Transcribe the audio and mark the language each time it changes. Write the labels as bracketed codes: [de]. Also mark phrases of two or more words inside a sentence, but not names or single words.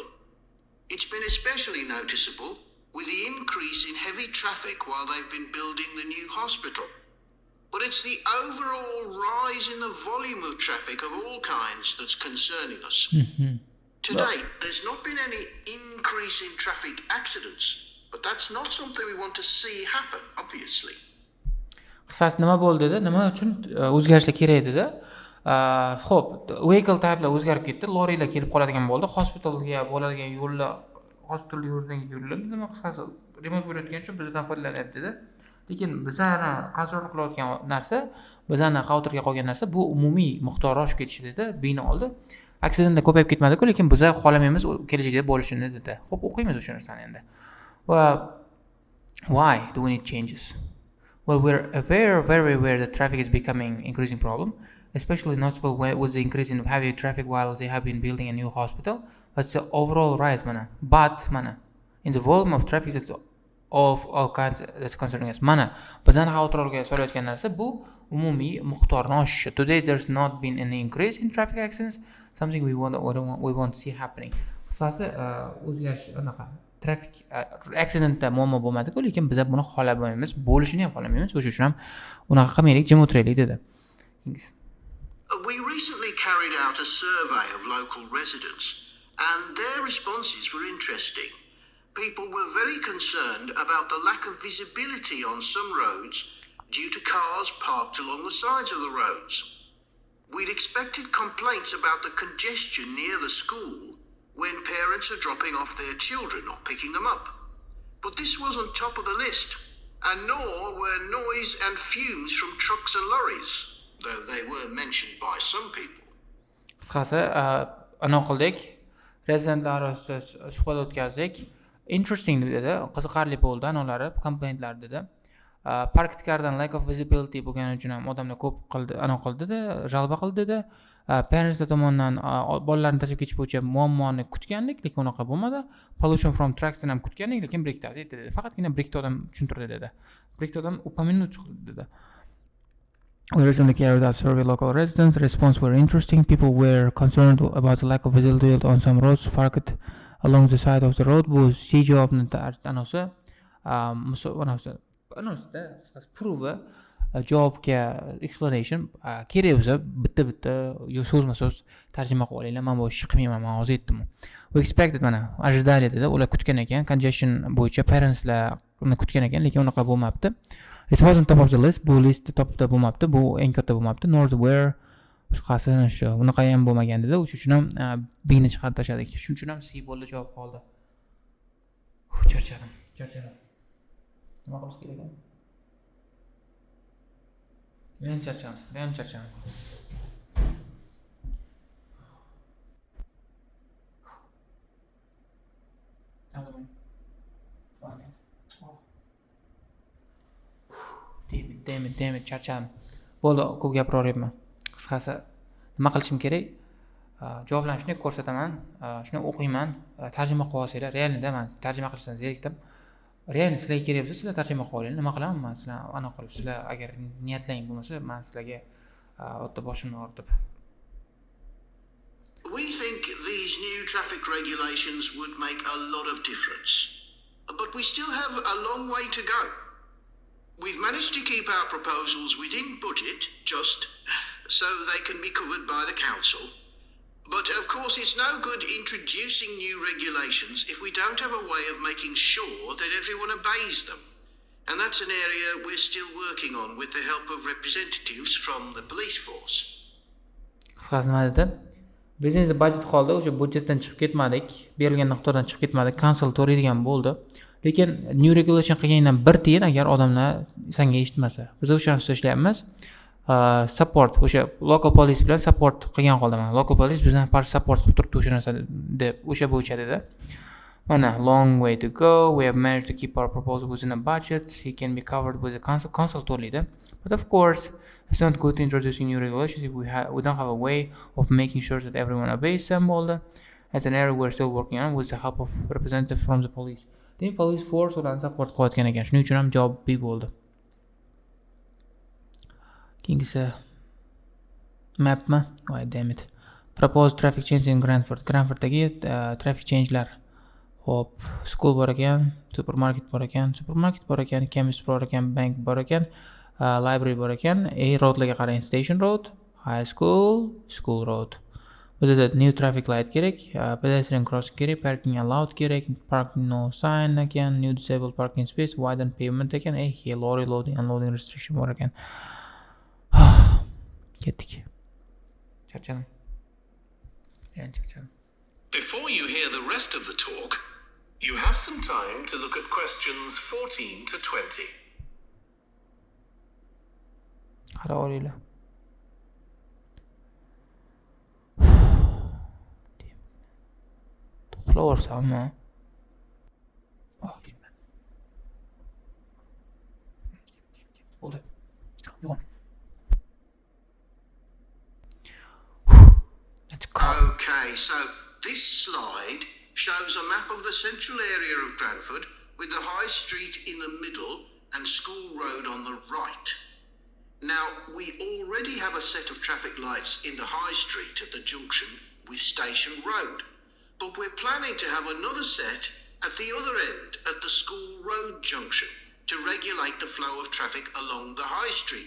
[en] It's been especially noticeable with the increase in heavy traffic while they've been building the new hospital. But it's the overall rise in the volume of traffic of all kinds that's concerning us. To date, there's not been any increase in traffic accidents, but that's not something we want to see happen, obviously. [uz] Qisqasi nima bo'ldi dedi? Nima uchun o'zgarishlar kerak dedi? Xo'p, [en] vehicle typelar [uz] o'zgarib ketdi, lorrilar kelib qoladigan bo'ldi, hospitalga bo'ladigan yo'llar, hospital yo'lidan yo'llar, nima qisqasi remont bo'layotgan uchun bizdan foydalanyapti dedi. Lekin bizani kontrol qilayotgan narsa, bizani xavotirga qolgan narsa bu umumiy miqdori oshib ketishi dedi, bino oldi. Aksidentlar ko'payib ketmadi-ku, lekin biz xohlamaymiz kelajakda bo'lishini dedi. Xo'p, o'qiymiz o'sha narsani endi. [en] Why do we need changes? Well, we're very aware that traffic is becoming increasing problem, especially noticeable with the increase in heavy traffic while they have been building a new hospital. That's the overall rise, But in the volume of traffic that's of all kinds that's concerning us. [uz] Bizani xavotirga solayotgan narsa bu umumiy miqdorni oshishi. [en] Today there's not been any increase in traffic accidents, something we won't see happening. [uz] Qisqasi o'zgarish unaqa [en] trafik accidentda [uz] muammo bo'lmadi-ku, lekin biz buni xohlamaymiz, bo'lishini ham xohlamaymiz. O'sha uchun ham unaqa qilmaylik, jim o'tiraylik dedi. [en] We recently carried out a survey of local residents, and their responses were interesting. People were very concerned about the lack of visibility on some roads due to cars parked along the sides of the roads. We'd expected complaints about the congestion near the school when parents are dropping off their children or picking them up. But this wasn't top of the list, and nor were noise and fumes from trucks and lorries, though they were mentioned by some people. [uz] Qisqasi, anaqa rezidentlar orasida suhbat o'tkazdik. Interesting dedi, qiziqarli bo'ldi analari, complaintlar dedi. [en] Parked cardan lack of visibility [uz] bo'lgani uchun ham odamlar ko'p qildi, anaqa qildi dedi, g'alaba qildi dedi. parents tomonidan bolalarni tashlab ketish bo'yicha muammoni kutgandik, lekin unaqa bo'lmadi. [en] Pollution from trucks [uz] ham kutgandik, lekin breakda aytdi dedi. Faqatgina breakda odam tushuntirdi dedi. Breakda odam упомянуть qildi dedi. [en] We recently carried out survey local residents. Response were interesting. People were concerned about the lack of visibility on some roads parked along the side of the road. [uz] Bu javobni anosi prove javobga explanation kerak bo'lsa bitta yo so'zma-so'z tarjima qilib olinglar. Men bu ishni qilmayman, men hozir aytdim. [en] We expected [uz] mana ожидали dedi. Ular kutgan ekan, congestion bo'yicha parentslarni kutgan ekan, lekin unaqa bo'lmabdi. [en] It wasn't top of the list. [uz] Bu listda topda bo'lmabdi. Bu eng katta bo'lmabdi. [en] Nor where [uz] qasini shu unaqa ham bo'lmagan dedi. O'sha uchun ham B-ni chiqarib tashladik. Shuning uchun ham C bo'ldi javob qoldi. Charchadim. Nima qilish kerak ekan? Men charchadim. [en] Damn it, [uz] charchadim. Bo'ldi, ko'p gapiraveribman. Qisqasi, nima qilishim kerak? Javoblanishni ko'rsataman, shuni o'qiyman, tarjima qilib olsanglar, realida men tarjima qilishdan zerikdim. Realni sizlarga kerak bo'lsa, sizlar tarjima qilib olinglar. Nima qilaman men sizlar ana qilib, sizlar agar niyatlaring bo'lmasa, men sizlarga o'tda boshimni og'ritib. [en] We think these new traffic regulations would make a lot of difference. But we still have a long way to go. We've managed to keep our proposals within budget, just so they can be covered by the council. But of course it's no good introducing new regulations if we don't have a way of making sure that everyone obeys them. And that's an area we're still working on with the help of representatives from the police force. [uz] Qisqasi nima dedi? Biznesda budjet qoldi, o'sha budjetdan chiqib ketmadik, berilgan miqdordan chiqib ketmadik, council to'laydigan bo'ldi. Lekin [en] new regulation [uz] qilgandan bir tiyin agar odamlar senga eshitmasa. Biz o'sha narsani ishlayapmiz. Support o'sha [en] local police [uz] bilan support qilgan qoldaman. [en] Local police [uz] bizdan support qilib turibdi o'sha narsani deb o'sha bo'yicha dedi. [en] Mana long way to go. We have managed to keep our proposal within a budget. He can be covered with the council to'laydi. But of course, it's not good introducing new regulations if we don't have a way of making sure that everyone obeys them. As an area we're still working on with the help of representatives from the police. The police force [uz] ularni support qilayotgan ekan. Shuning uchun ham javob B bo'ldi. Keyingisi mapmi? [en] Why damn it. Proposed traffic change in Granford'dagi traffic change'lar. [uz] Hop, school bor ekan, supermarket bor ekan, chemist bor ekan, bank bor ekan, library bor ekan, roadlarga qarang, station road, high school road. Bizda [en] new traffic light [uz] kerak, [en] pedestrian crossing [uz] kerak, [en] parking allowed [uz] kerak, [en] parking no sign [uz] ekan, [en] new disabled parking space, widen pavement [uz] ekan, [en] lorry loading unloading restriction [uz] bor ekan. Ketdik. Charchadim. [en] Before you hear the rest of the talk, you have some time to look at questions 14 to 20. [uz] Qarab olinglar. To'xtaversammi? Bo'ldi. Yo'q. [en] Okay, so this slide shows a map of the central area of Granford with the high street in the middle and School Road on the right. Now, we already have a set of traffic lights in the high street at the junction with Station Road, but we're planning to have another set at the other end at the School Road junction to regulate the flow of traffic along the high street.